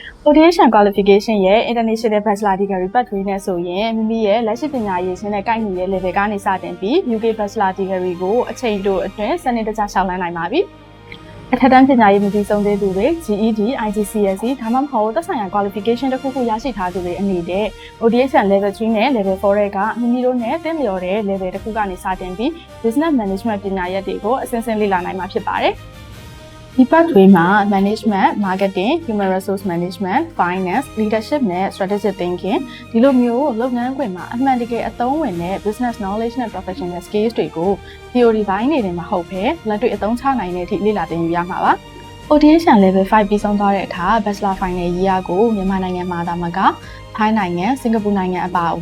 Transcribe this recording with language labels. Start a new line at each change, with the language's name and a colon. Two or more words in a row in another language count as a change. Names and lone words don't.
Burmese: Audition qualification ရဲ့ International Bachelor Degree Pathway နဲ့ဆိုရင်မိမိရဲ့လက်ရှိပညာရေးရှင်နဲ့ကိုက်ညီတဲ့ level ကနေစတင်ပြီး UK Bachelor Degree ကိုအချိန်တိုအတွင်းစနစ်တကျရှောင်လန်းနိုင်ပါပြီ။အထက်တန်းပညာရေးမပြီးဆုံးသေးသူတွေ GED, IGCSE ဒါမှမဟုတ်သက်ဆိုင်ရာ qualification တစ်ခုခုရရှိထားသူတွေအနေနဲ့ Audition Level 3နဲ့ Level 4တွေကမိ မိတို့နဲ့သင်လျော်တဲ့ level တစ်ခုကနေစတင်ပြီး
English: Business Management
Burmese: ပညာရပ်တွေကိုအစဉ်စဉ်လေ့လာနိုင်မှာဖြစ်ပါတယ်။ဒီ pathway မှာ
English: management, marketing, human resource management, finance, leadership နဲ့ strategic thinking
Burmese: ဒီလိုမျိုးလုပ်ငန်းခွင်မှာအမှန်တကယ်အသုံးဝင်တဲ့
English: business knowledge
Burmese: နဲ့
English: professional skills
Burmese: တွေကို theory ဘိုင်းနေတယ်မဟုတ်ဘဲလက်တွေ့အသုံးချနိုင်တဲ့အထိလေ့လာသင်ယူရမှာပါ။ Audition Level 5ပြီးဆုံးသွားတဲ့အခါ
English: Bachelor Final Year
Burmese: ကိုမြန်မာနိုင်ငံမှာသာမကထိုင်းနိုင်ငံ၊စင်ကာပူနိုင်ငံအပါအ